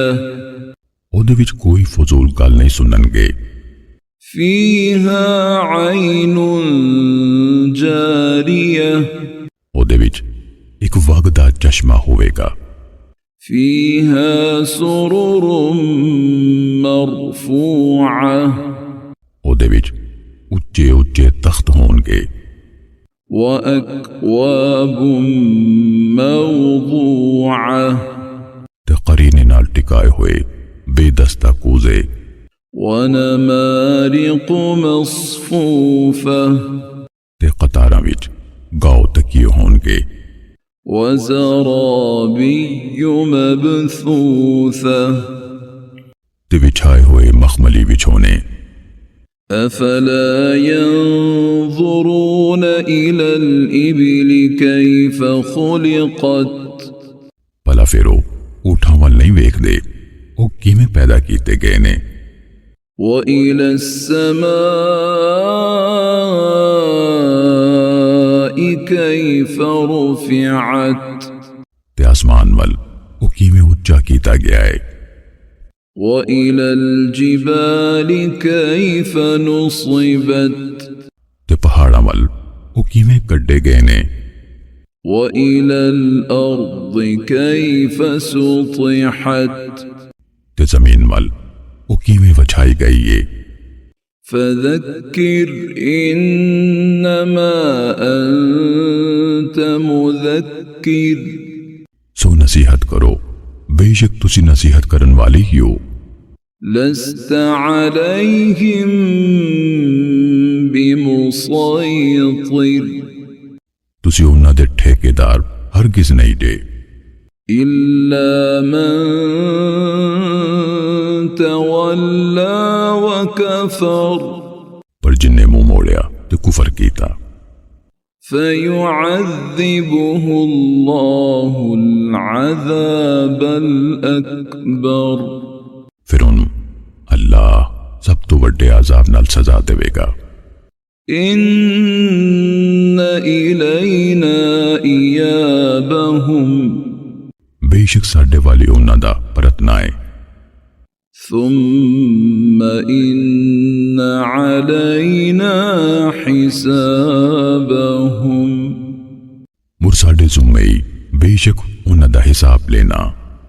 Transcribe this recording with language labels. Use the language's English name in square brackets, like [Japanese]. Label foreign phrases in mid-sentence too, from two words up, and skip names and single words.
[Punjabi] اودے وچ کوئی فضول گل نہیں سنن گے۔ [Arabic] فیہا عین جاریہ [Punjabi] اودے وچ ایک وگدا چشمہ ہوئے گا۔ [Arabic] فیہا سرر مرفوعہ [Punjabi] اودے وچ اچے اچے تخت ہون گے۔ [Arabic] وَأَكْوَابٌ مَوْضُوعَةٌ [Punjabi] تے قرینے نال ٹکائے ہوئے بے دستہ کوزے۔ [Arabic] وَنَمَارِقُ مَصْفُوفَةٌ [Punjabi] تے قطاراں وچ گاؤ تکیے ہون گے۔ [Arabic] وَزَرَابِيُّ مَبْثُوثَةٌ [Punjabi] تے بچھائے ہوئے مخملی بچھونے۔ [Arabic] أَفَلَا يَنظُرُونَ إِلَى الْإِبِلِ كَيْفَ خُلِقَتْ [Punjabi] پلا پھرو اونٹاں ول نہیں ویکھ دے او کیویں پیدا کیتے گئے نے۔ [Arabic] وَإِلَى السَّمَاءِ كَيْفَ رُفِعَتْ [Punjabi] تے آسمان ول او کیویں اونچا کیتا گیا ہے۔ [Arabic] وَإِلَى الْجِبَالِ كَيْفَ نُصِبَتْ [Punjabi] تے پہاڑاں ول او کیویں کڈے گئے نے۔ [Arabic] وَإِلَى الْأَرْضِ كَيْفَ سُطِحَتْ [Punjabi] تے زمین ول او کیویں وچھائی گئی ہے۔ [Arabic] فَذَكِّرْ إِنَّمَا أَنْتَ مُذَكِّرٌ [Punjabi] سو نصیحت کرو بے شک تسی نصیحت کرن والی ہی ہو۔ [Arabic] لَسْتَ عَلَيْهِمْ بِمُصَيْطِرٍ [Punjabi] تسی انہاں دے ٹھیکیدار ہرگز نہیں دے۔ [Arabic] إِلَّا مَن تَوَلَّى وَكَفَرَ [Punjabi] پر جن نے منہ موڑیا تے کفر کیتا۔ [Arabic] فَيُعَذِّبُهُ اللَّهُ الْعَذَابَ الْأَكْبَرَ [Punjabi] پھر ان اللہ سب تو بڑے عذاب نال سزا دے گا۔ [Arabic] إِنَّ إِلَيْنَا إِيَابَهُمْ [Punjabi] بے شک ساڈے والی انہاں دا پرتنا ہے۔ [Arabic] ثُمَّ إِنَّ عَلَيْنَا حِسَابَهُمْ [Punjabi] مر ساڈے ذمے بے شک انہاں دا حساب لینا۔